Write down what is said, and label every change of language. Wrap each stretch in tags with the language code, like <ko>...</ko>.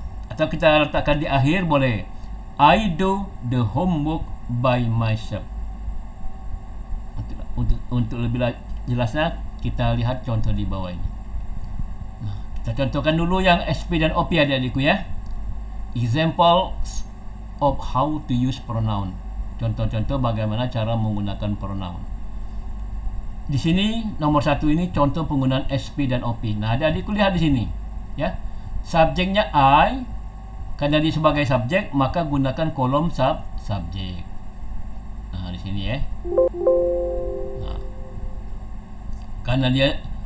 <id>Atau kita letakkan di akhir boleh</id> <en>I do the homework by myself.</en> <id>Untuk lebih jelasnya kita lihat contoh di bawah ini. Nah, kita contohkan dulu yang SP dan OP adik-adikku ya.</id> <en>Examples of how to use pronoun.</en> <id>Contoh-contoh bagaimana cara menggunakan pronoun. Di sini nomor 1 ini contoh penggunaan SP dan OP. Nah, adik-adikku lihat di sini ya. Subjeknya I, karena dia sebagai subjek maka gunakan kolom subjek. Nah, di sini ya. Nah, karena dia</id>